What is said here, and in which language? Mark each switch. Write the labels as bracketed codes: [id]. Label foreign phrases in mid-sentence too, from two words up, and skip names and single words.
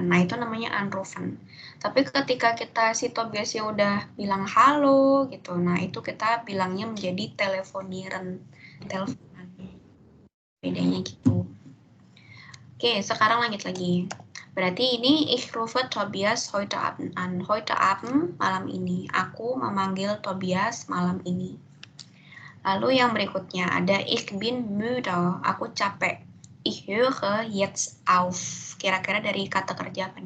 [id] Nah, itu namanya unproven. Tapi ketika kita si Tobiasnya udah bilang halo gitu, nah itu kita bilangnya menjadi telefonieren, teleponan. Bedanya gitu. Oke, sekarang lanjut lagi. Berarti ini [de] ich rufe Tobias heute Abend an. Heute Abend, [id] malam ini. Aku memanggil Tobias malam ini. Lalu yang berikutnya ada [de] ich bin müde. [id] Aku capek. [de] Ich höre jetzt auf. [id] Kira-kira dari kata kerja apa nih?